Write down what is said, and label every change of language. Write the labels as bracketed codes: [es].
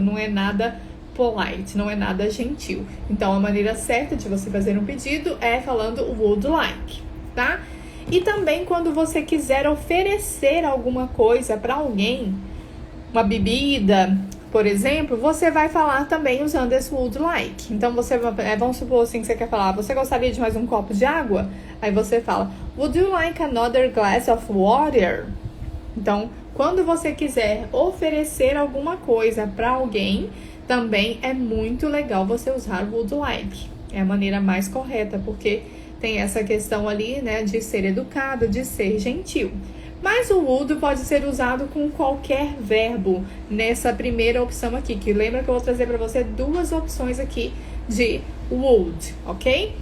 [pt] Não é nada polite, não é nada gentil. Então, a maneira certa de você fazer um pedido é falando would like, tá? E também quando você quiser oferecer alguma coisa para alguém, uma bebida, por exemplo, você vai falar também usando esse would like. Então, vamos supor assim que você quer falar, você gostaria de mais um copo de água? Aí você fala, [en] would you like another glass of water? [pt] Então, quando você quiser oferecer alguma coisa para alguém, também é muito legal você usar would like. É a maneira mais correta, porque tem essa questão ali, né, de ser educado, de ser gentil. Mas o would pode ser usado com qualquer verbo nessa primeira opção aqui, que lembra que eu vou trazer para você duas opções aqui de would, ok?